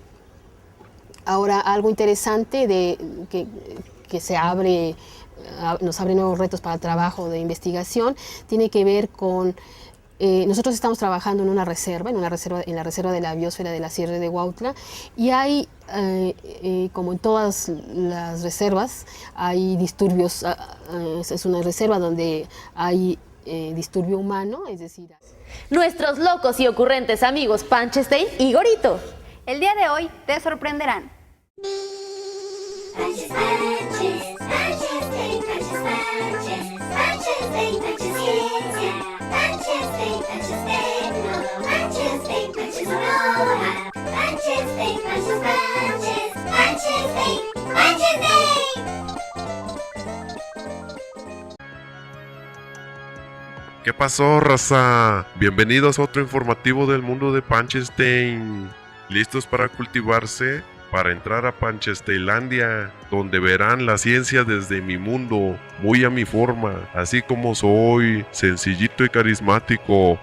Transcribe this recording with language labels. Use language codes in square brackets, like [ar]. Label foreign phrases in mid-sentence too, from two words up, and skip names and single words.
[es] Ahora, algo interesante que nos abre nuevos retos para el trabajo de investigación, tiene que ver con nosotros estamos trabajando en la reserva de la biosfera de la Sierra de Huautla, y hay, como en todas las reservas, hay disturbios. Es una reserva donde hay disturbio humano, es decir... Nuestros locos y ocurrentes amigos Panchestein y Gorito. El día de hoy te sorprenderán. Punches, punches, Panchestein, punches, punches, Panchestein, punches, ciencia, Panchestein, punches, tecno, Panchestein, punches, aurora, Panchestein, punches, punches, Panchestein, Panchestein. ¿Qué pasó, raza? Bienvenidos a otro informativo del mundo de Panchestein. ¿Listos para cultivarse? Para entrar a Panchesteinlandia, donde verán la ciencia desde mi mundo, muy a mi forma, así como soy, sencillito y carismático.